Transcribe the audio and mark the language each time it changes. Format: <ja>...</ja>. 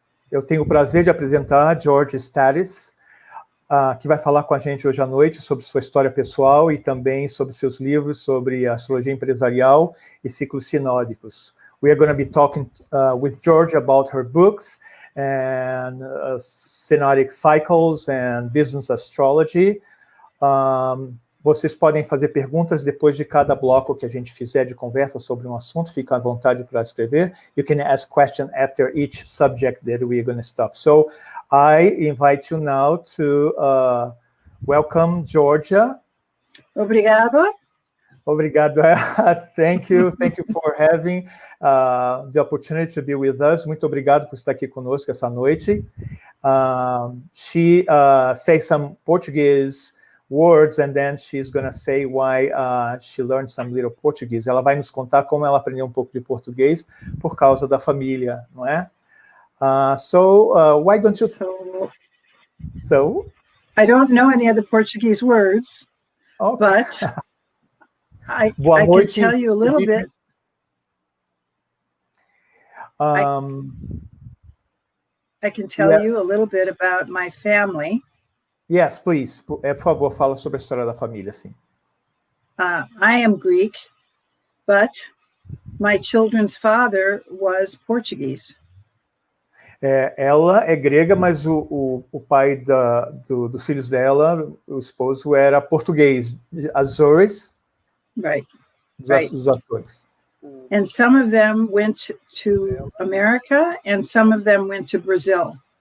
<pt>Eu tenho o prazer de apresentar George Stathis, que vai falar com a gente hoje à noite sobre sua história pessoal e também sobre seus livros sobre astrologia empresarial e ciclos sinódicos.</pt> <en>We are going to be talking with George about her books and synodic cycles and business astrology.</en> <pt>Vocês podem fazer perguntas depois de cada bloco que a gente fizer de conversa sobre um assunto. Fica à vontade para escrever.</pt> <en>You can ask questions after each subject that we are going to stop. So I invite you now to welcome Georgia.</en> <pt>Obrigado. Obrigado.</pt> <en>Thank you for having the opportunity to be with us.</en> <pt>Muito obrigado por estar aqui conosco essa noite.</pt> <en>She says some Portuguese words and then she's going to say why she learned some little Portuguese.</en> <pt>Ela vai nos contar como ela aprendeu um pouco de português por causa da família, não é?</pt> <en>Why don't you... So? I don't know any other Portuguese words, okay. But... I can tell you a little bit. I can tell you a little bit about my family. Yes, please.</en> <pt>Por favor, fala sobre a história da família, sim.</pt> <en>I am Greek, but my children's father was Portuguese.</en> <pt>Ela é grega, mas o pai dos filhos dela, o esposo, era português, Azores.</pt> <en>Right.</en> <pt>Os atores.</pt> <en>And some of them went to America, and some of them went to Brazil.</en>